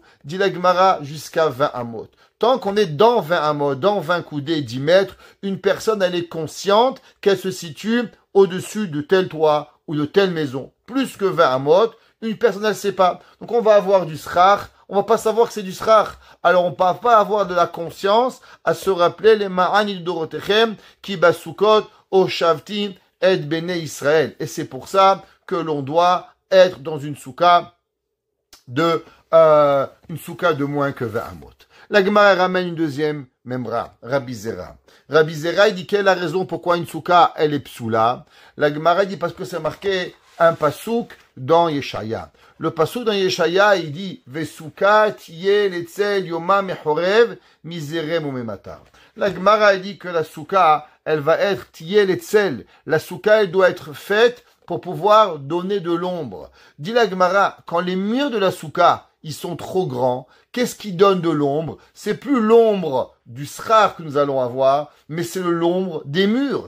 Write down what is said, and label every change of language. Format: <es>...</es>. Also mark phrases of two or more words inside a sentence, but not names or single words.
<fr>Dit la Gemara, jusqu'à 20 amot. Tant qu'on est dans 20 amot, dans 20 coudées, 10 mètres, une personne, elle est consciente qu'elle se situe au-dessus de tel toit ou de telle maison. Plus que 20 amot, une personne, elle ne sait pas. Donc on va avoir du srach, on va pas savoir que c'est du srach. Alors on ne va pas avoir de la conscience à se rappeler les</fr> <he>למען דורותיכם כי בסוכות הושבתי את בני ישראל.</he> <fr>Et c'est pour ça que l'on doit être dans une souka de moins que 20 amot. La Gemara ramène une deuxième memra, Rabbi Zera. Rabbi Zera, il dit quelle est la raison pourquoi une souka, elle est psoula. La Gemara dit parce que c'est marqué un pasouk dans Yeshaya. Le pasouk dans Yeshaya, il dit</fr> <he>וסוכה תהיה לצל יומם מחורב ומזרם וממטר.</he> <fr>La Gemara dit que la souka, elle va être tiel et tsel. La souka, elle doit être faite pour pouvoir donner de l'ombre. Dit la Gemara, quand les murs de la souka, ils sont trop grands, qu'est-ce qui donne de l'ombre? C'est plus l'ombre du srar que nous allons avoir, mais c'est l'ombre des murs.</fr>